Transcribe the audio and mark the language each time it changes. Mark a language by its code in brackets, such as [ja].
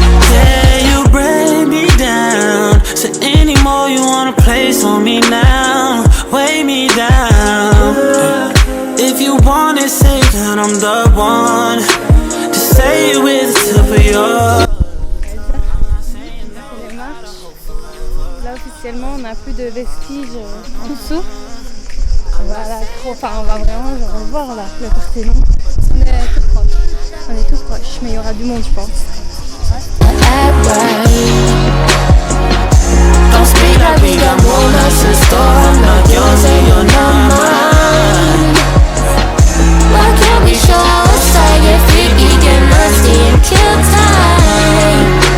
[en] Yeah, you break me down. So any more you wanna place on me now, weigh me down. If you want it, say that I'm the one. Just say it with the tip of your. [fr] Les marches. Là officiellement on n'a plus de vestiges en dessous. Voilà, enfin on va vraiment genre, voir là le Parthénon. On est tout proche. On est tout proche, mais il y aura du monde je pense. [en] Act right. Don't speak like we got more nights in store. I'm not yours and you're not mine. Why can't we show us I get freaky, get nasty and kill time?